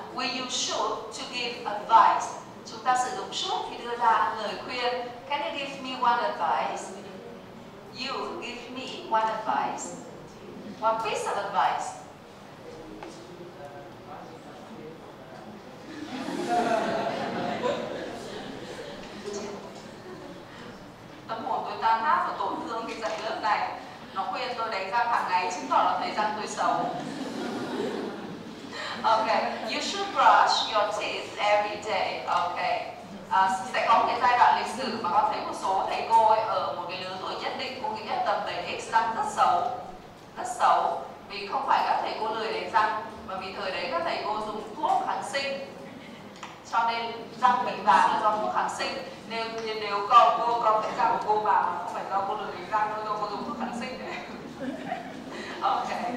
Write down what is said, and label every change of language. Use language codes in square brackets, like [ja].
[en] We use should to give advice. [vi] Chúng ta sử dụng should khi đưa ra lời khuyên. [en] Can you give me one advice? You give me one advice. One piece of advice. [vi] Tâm hồn tôi tan nát và tổn thương khi dạy lớp này. Nó khuyên tôi đánh răng hàng ngày, chứng tỏ là thời gian tôi xấu. [en] Okay, you should brush your teeth every day. Okay. [vi] Sẽ có một cái giai đoạn lịch sử mà con thấy một số thầy cô ấy ở một cái lứa tuổi nhất định, cô nghĩ là tầm 7X răng rất xấu. Rất xấu. Vì không phải các thầy cô lười đánh răng, mà vì thời đấy các thầy cô dùng thuốc kháng sinh. Cho nên răng bị vàng là do thuốc kháng sinh. Nếu cô có cái răng của cô vào mà không phải do cô lười đánh răng, do cô dùng thuốc kháng sinh đấy. Ok.